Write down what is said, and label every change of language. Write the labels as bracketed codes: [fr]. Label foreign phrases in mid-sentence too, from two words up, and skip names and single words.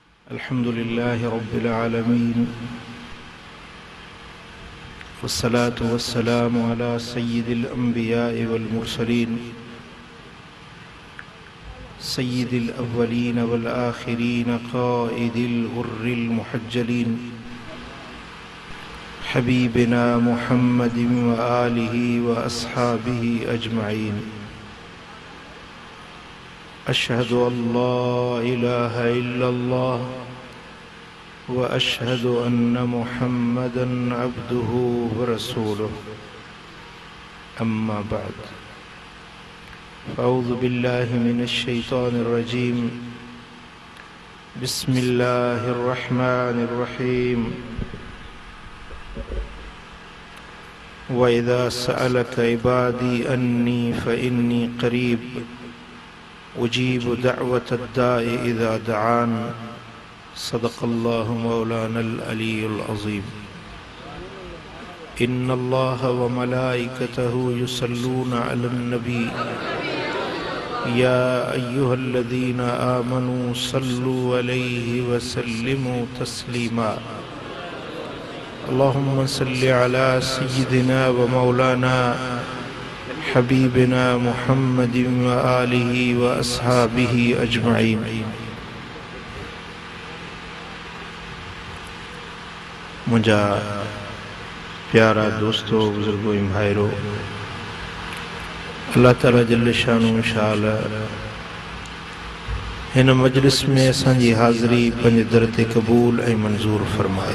[ar] الحمد لله رب العالمين والصلاة والسلام على سيد الأنبياء والمرسلين سيد الأولين والآخرين قائد الغر المحجلين حبيبنا محمد وآله وأصحابه أجمعين. أشهد أن لا إله إلا الله وأشهد أن محمدا عبده ورسوله. أما بعد، أعوذ بالله من الشيطان الرجيم. بسم الله الرحمن الرحيم. وإذا سألك عبادي عني فإني قريب أجيب دعوة الداع إذا دعان. صدق الله مولانا العلي العظيم. إن الله وملائكته يصلون على النبي يا أيها الذين آمنوا صلوا عليه وسلموا تسليما. اللهم صل على سيدنا ومولانا حبيبنا محمد وآله وأصحابه أجمعين. [sd] मुझा प्यारा दोस्तों, बुजुर्गों, भाइरों, अल्लाह ताला [ar] جل شأنه [sd] शाल हिन मजलिस में असांजी हाज़िरी पंहिंजे दर ते क़बूल ऐं मंज़ूर फरमाए।